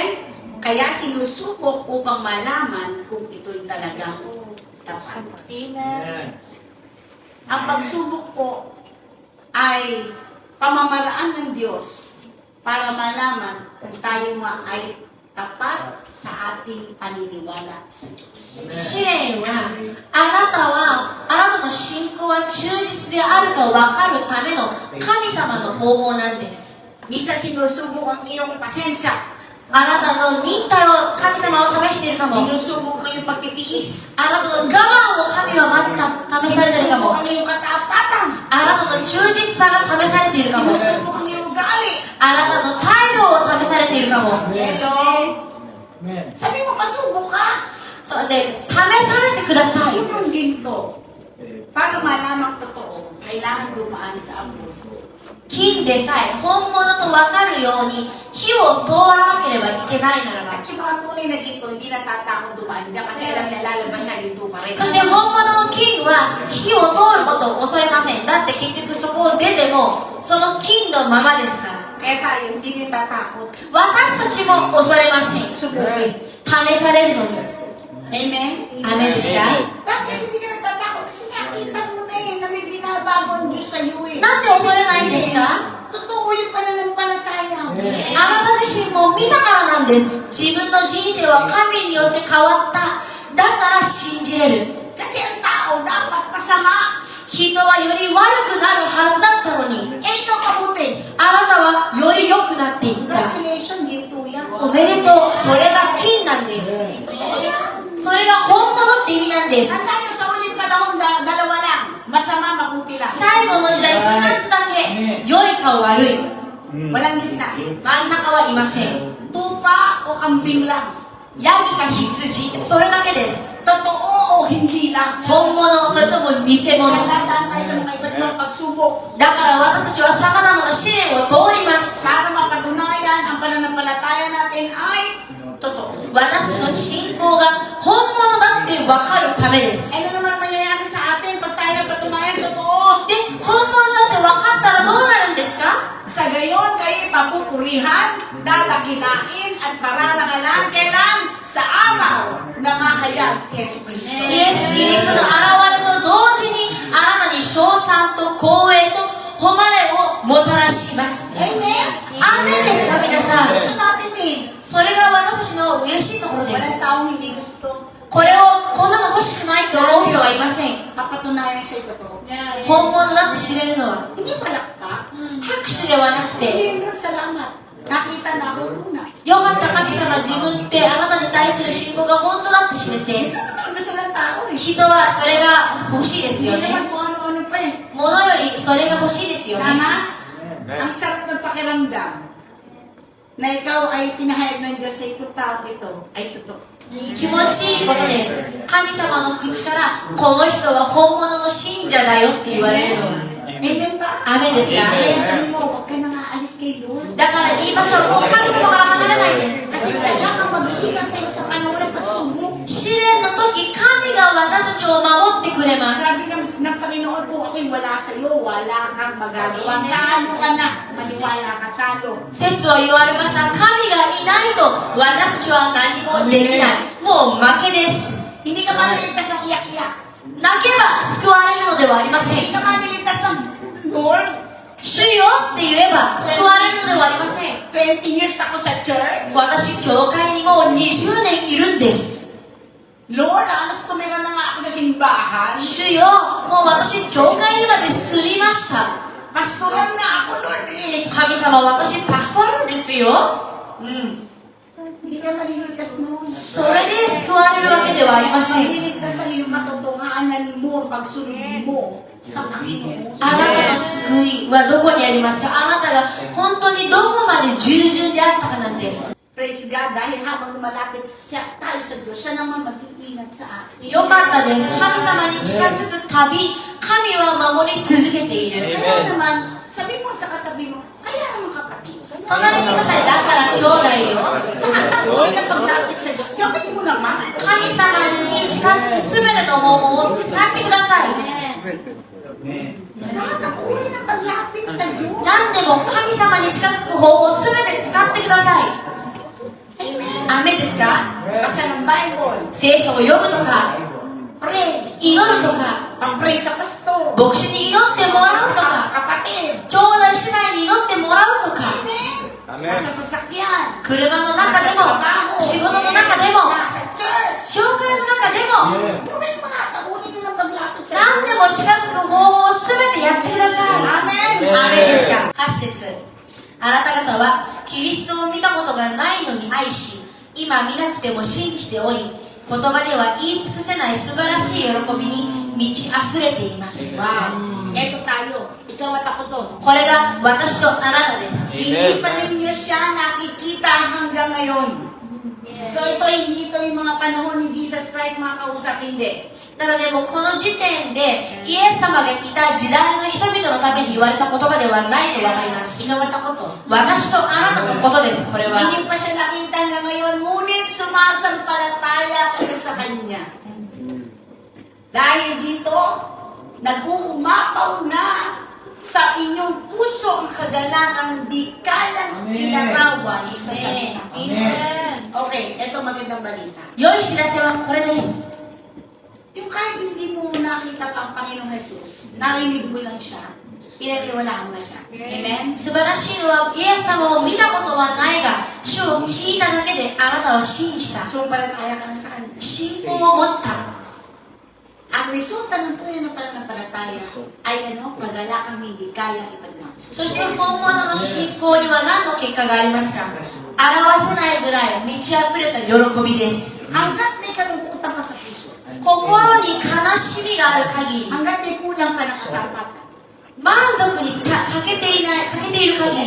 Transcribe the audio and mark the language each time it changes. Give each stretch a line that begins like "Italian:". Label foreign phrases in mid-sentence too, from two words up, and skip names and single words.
Filipino: Kaya sinusubok upang malaman kung ito'y talagang tapat. Ang pagsubok po ay pamamaraan ng Diyos para malaman kung tayo ay tapat sa ating paniniwala sa Diyos.
Japanese: 試練はあなたの信仰は忠実であるか分かるための神様の方法なんです。
Filipino: Misa sinusubok ang iyong pasensya.
Japanese: あなたの忍耐を神様を試しているかも。
Filipino: Sinusubok ang iyong pagtitiis.
Japanese: あなたの我慢を神は試されているか
Filipino: Sinusubok
Japanese: も。
Filipino: ang iyong katapatan.
Japanese: あなたの忠実さが試されているかも。
Filipino: Sinusubok ang iyong ugali.
Japanese: あなたの態度を試されているかも。
Filipino: Hello? Amen. Sabi mo, pasubok ka.
Japanese: で、試されてください。
Filipino: Yung ginto, para malamang totoo, kailangan dumaan sa apoy.
Japanese: 金でさえ本物と分かるように火を通らなければいけないならば、
Filipino: At yung mga tunay na ginto, hindi natatakot dumaan dyan kasi alam niya lalabas siya ginto pa rin.
Japanese: そして本物の金は火を通ることを恐れません。だって結局そこを出てもその金のままですから。
Filipino: Kaya tayo, hindi natatakot.
Japanese: 私たちも恐れません。
Filipino: Subukin.
Japanese: 試されるのに。
Filipino: Amen?
Japanese: アメですか？
Filipino: Bakit hindi ka natatakot? Kasi nakita mo na eh, na may binabago ang Diyos sa iyo eh.
Japanese: なんで恐れないんですか？
Filipino: Totoo yung pananampalataya.
Japanese: あなた自身も見たからなんです。自分の人生は神によって変わった。だから信じれる。
Filipino: Kasi ang tao dapat masama.
Japanese: 人はより悪くなるはずだったのに、
Filipino: Eh, ikaw kabuti.
Japanese: あなたはより良くなっていった。
Filipino: Congratulations, ginto yan.
Japanese: おめでとう。それが金なんです。
Filipino: Totoo yan.
Japanese: それが本物って意味なんです。
Filipino: Nasa yung sa uling panahon, dalawa lang. Masama, mabuti lang.
Japanese: 最後の時代2つだけ良いかか悪い。
Filipino: Walang gitna.
Japanese: 真ん中はいません。
Filipino: Tupa o kambing lang.
Japanese: ヤギか羊、それだけです。
Filipino: Totoo o hindi lang.
Japanese: 本物、それとも偽物。
Filipino: Nagdadaan tayo sa mga iba't ibang pagsubok
Japanese: だから私たちは様々な試練を通ります。
Filipino: para mapatunayan ang pananampalataya natin ay totoo.
Japanese: 私たちの信仰が本物だって分かるためです。
Filipino: Ano naman mangyayari sa atin pag tayo napatunayan totoo?
Japanese: で、本物だって分かったらどうなるんですか？
Filipino: Sa gayon, kayo papupurihan, dadakilain at pararangalan kailan sa araw na mahayag si Yesu Cristo.
Japanese: イエス・キリストの現れと同時にあなたに称賛と光栄と誉れをもたらします。
Filipino: Amen?
Japanese: アーメンですか皆さん。
Filipino: Gusto natin eh.
Japanese: それが私たちの嬉しいところで
Filipino: Walang
Japanese: す。
Filipino: taong hindi gusto.
Japanese: これをこんなの欲しくないと思う人はいません。
Filipino: Papatunayan siya totoo.
Japanese: 本物だって知れるのは
Filipino: Hindi palakpak.
Japanese: 拍手ではなくて、
Filipino: Hindi mo salamat. Nakita na ako tunay.
Japanese: よかった神様、自分ってあなたに対する信仰が本当だって知れて、
Filipino: Gusto ng tao eh.
Japanese: 人はそれが欲しいですよ
Filipino: Hindi
Japanese: ね。
Filipino: naman kung ano-ano pa eh.
Japanese: 物よりそれが欲しいですよね。
Filipino: Tama? Ang sarap ng pakiramdam na ikaw ay pinahayag ng Diyos sa ikot tao ito ay totoo.
Japanese: 気持ちいいことです。神様の口からこの人は本物の信者だよって言われるのは。
Filipino: Amen ba?
Japanese: アメンですか？
Filipino: Kaya sabi mo, huwag ka nang aalis kay Lord.
Japanese: だから言いましょう。もう神様から離れないで。
Filipino: Kasi siya lang ang mag-iingat sa iyo sa panahon ng pagsubok.
Japanese: 試練の時、神が私たちを守ってくれます。
Filipino: Sabi ng Panginoon ko, ako'y wala sa iyo, wala kang magagawa. Talo ka na, maniwala ka, talo.
Japanese: 説は言われました。神がいないと私たちは何もできない。もう負けです。
Filipino: Hindi ka maliligtas ng iyak-iyak.
Japanese: 泣けば救われるのではありません。
Filipino: Hindi ka maliligtas ng Lord.
Japanese: 主よって言えば救われるのではありません。
Filipino: 20 years ako sa church.
Japanese: 私、教会にもう20年いるんです。
Filipino: Lord, alas tumira na nga ako sa simbahan.
Japanese: 主よ、もう私、教会にまで住みました。
Filipino: Pastoral na ako, Lord eh.
Japanese: 神様、私、パストラルですよ。
Filipino: Hindi ka maliligtas noon.
Japanese: それで救われるわけではありません。
Filipino: Maliligtas sa iyo yung katotohanan mo, pagsunod mo sa Panginoon.
Japanese: あなたの救いはどこにありますか？あなたが本当にどこまで従順であったかなんです。
English: Praise God,
Filipino: dahil habang lumalapit tayo sa Diyos, siya naman mag-iingat sa atin.
Japanese: よかったです。神様に近づくたび、神は守り続けている。
Filipino: Kaya naman, sabi mo sa katabi mo, kaya naman kapatid.
Japanese: 隣にいまさえ、だから兄弟よ。
Filipino: Lahat ng uri ng paglapit sa Diyos, gawin mo naman.
Japanese: 神様に近づくすべての方法を使ってください。
Filipino: Lahat ng uri ng paglapit sa Diyos.
Japanese: 何でも神様に近づく方法をすべて使ってください。
Filipino: Amen.
Japanese: アメですか？
Filipino: Basa ng Bible,
Japanese: 聖書を読むとか、
Filipino: pray,
Japanese: 祈るとか、
Filipino: pag-pray sa pastor,
Japanese: 牧師に祈ってもらうとか、
Filipino: kapatid.
Japanese: 兄弟姉妹に祈ってもらうとか、
Filipino: Amen. Nasa sasakyan,
Japanese: 車の中でも、仕事の中でも、
Filipino: nasa church.
Japanese: 教会の中でも、
Filipino: Gawin mo lahat ng uri ng paglapit sa
Japanese: 何でも近づく方法をすべてやってください。
Filipino: Amen.
Japanese: アーメンですか？8節。あなた方はキリストを見たことがないのに愛し、今見なくても信じており、言葉では言い尽くせない素晴らしい喜びに満ち溢れています。
Filipino: Wow. Eto tayo. Ikaw at ako to.
Japanese: これが私とあなたです。
Filipino: Hindi pa ninyo siya nakikita hanggang ngayon. So hindi ito yung mga panahon ni Jesus Christ mga kausap, hindi.
Japanese: なのでもうこの時点でイエス様がいた時代の人々のために言われた言葉ではないと分かります。
Filipino: Ikaw at ako to.
Japanese: 私とあなたのことです。これは
Filipino: Hindi pa siya nakita hanggang ngayon, ngunit sumasampalataya kayo sa Kanya. Dahil dito, nag-uumapaw na sa inyong puso ang kagalangang di kayang inarawan sa salita. Okay, eto magandang balita.
Japanese: 良い知らせはこれです。
Filipino: Yung kahit hindi mo nakita pa ang Panginoong Jesus, narinig mo lang siya, pinaniwalaan mo na siya. Amen?
Japanese: 素晴らしいのはイエス様を見たことはないが、主を聞いただけであなたは信じた。
Filipino: Sumpalataya ka na sa Kanya.
Japanese: 信仰を持った。
Filipino: Ang resulta ng tunay na pananampalataya ay pagalakang hindi kayang ipagmahal.
Japanese: そして本物の信仰には何の結果がありますか？表せないぐらい満ち溢れた喜びです。
Filipino: Hanggat may kalungkutan ka sa puso,
Japanese: 心に悲しみがある限り、
Filipino: hanggat may kulang ka ng kasapatan,
Japanese: 満足に欠けている限り、